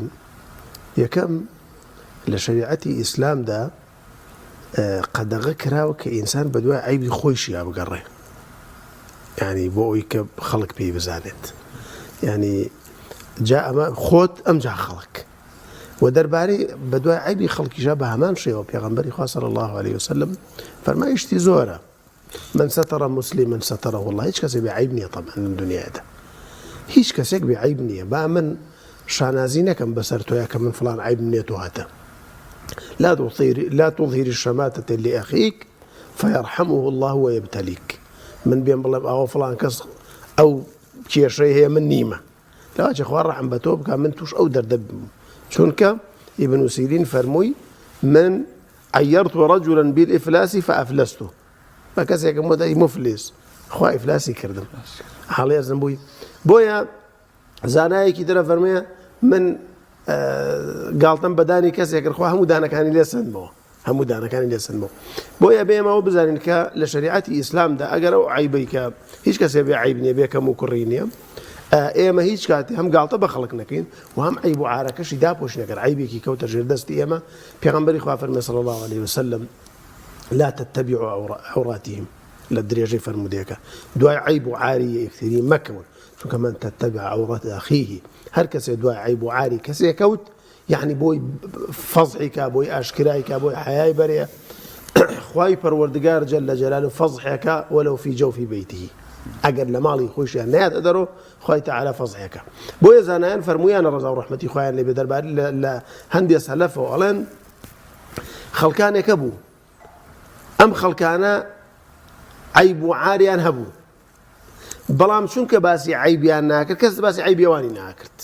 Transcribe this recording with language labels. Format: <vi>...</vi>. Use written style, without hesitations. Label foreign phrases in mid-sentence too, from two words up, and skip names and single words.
<ckb>یەکەم، لە شەریعەتی ئیسلامدا قەدەغە کراوە کە ئینسان بە دوای عەیبی خۆیشی یا بگەڕێ، یعنی بۆ ئەوەی کە خەڵک پێی بزانێت، یعنی جا ئەمە خۆت ئەمجا خەڵک و دەربارەی بە دوای عەیبی خەڵکیشا بە هەمان شێوە پێغەمبەری خوا</ckb> <ar>صلی الله علیه وسلم</ar> <ckb>فەرمایشتی زۆرە.</ckb> <ar>من ستر مسلما ستره الله.</ar> <ckb>هیچ کەسێک بێ عەیب نییە طبعا لەم دنیادا، هیچ کەسێک بێ عەیب نییە. با من شانازی نەکەم بەسەر تۆیە کە من فڵان عەیب نییە تۆ هاتە.</ckb> <ar>لا تظهر الشماتة لأخيك فيرحمه الله ويبتليك.</ar> <ckb>من بين بڵێم ئەوە فڵان کەس ئەو کێشەی هەیە من نیمە، لەواچێ خوا ڕەحم بە تۆ بکە من توش ئەو دەردە چونکە ابن سیرین فەرمووی</ckb> <ar>من عەیەرت رەجولا بالإفلاس فأفلسته.</ar> <ckb>بە کەسێکم وەدای مفلس خوا ئیفلاسی کردم، هەڵێزم بووی. بۆیە زانایەکی ترە فەرموویە من گاڵتەم بەدانی کەسێک کرد، خوا هەموو دانەکانی لێسەندمەوە، هەموو دانەکانی لێسەندمەوە. بۆیە بێمەوە بزانین کە لە شەریعەتی ئیسلامدا ئەگەر ئەو عەیبەی کە هیچ کەسێ بێ عەیب نییە، بێ کەم و کوڕی نییە، ئێمە هیچ کاتی هەم گاڵتە بە خەڵک نەکەین و هەم عەیب و عارەکەشی داپۆش نەکەن. عەیبێکی کەوتە ژێر دەستی ئێمە، پێغەمبەری خوا فەرمووی</ckb> <ar>صلی الله علیه وسلم لا تتبعوا عوراتهم</ar> <ckb>لە درێژەی فەرمودەکە دوای عەیب و عاری یەکتری مەکەون، چونکە</ckb> <ar>من تتبع عورات أخيه.</ar> <ckb>هەر کەسێ دوای عەیب و عاری کەسێ کەوت، یعنی بۆی فەزحی کا، بۆی ئاشکرای کا، بۆی حەیای بەرێ، خوای پەروەردگار</ckb> <ar>جەل جەلاله</ar> <ckb>فەزحەکە</ckb> <ar>وەلەو فی جەوفی بەیتیه.</ar> <ckb>ئەگەر لە ماڵی خۆشیان نایەتە دەرەوە خوای تەعالا فەزحەکە. بۆیە زانایان فەرموویانە ڕەزا و ڕەحمەتی خوایان لێبێ دەربارەی لە هەندێک سەلەفەوە ئەڵێن خەڵکانێکە بوو، ئەم خەڵکانە عەیب و عاریان هەبوو، بەڵام چونکە باسی عەیبیان ناکرد کەس باسی عەیبیەوانی ناکرد.</ckb>